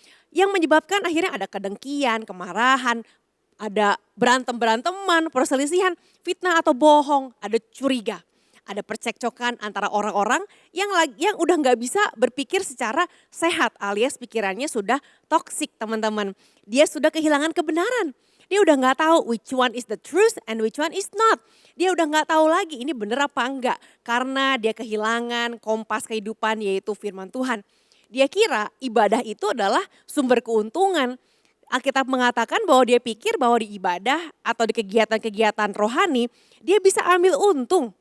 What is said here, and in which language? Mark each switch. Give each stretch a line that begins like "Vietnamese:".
Indonesian: Yang menyebabkan akhirnya ada kedengkian, kemarahan, ada berantem-beranteman, perselisihan, fitnah atau bohong, ada curiga. Ada percekcokan antara orang-orang yang udah nggak bisa berpikir secara sehat alias pikirannya sudah toksik teman-teman. Dia sudah kehilangan kebenaran. Dia udah nggak tahu
English: which one is the truth and which one is not.
Indonesian: Dia udah nggak tahu lagi ini bener apa enggak. Karena dia kehilangan kompas kehidupan yaitu firman Tuhan. Dia kira ibadah itu adalah sumber keuntungan. Alkitab mengatakan bahwa dia pikir bahwa di ibadah atau di kegiatan-kegiatan rohani dia bisa ambil untung.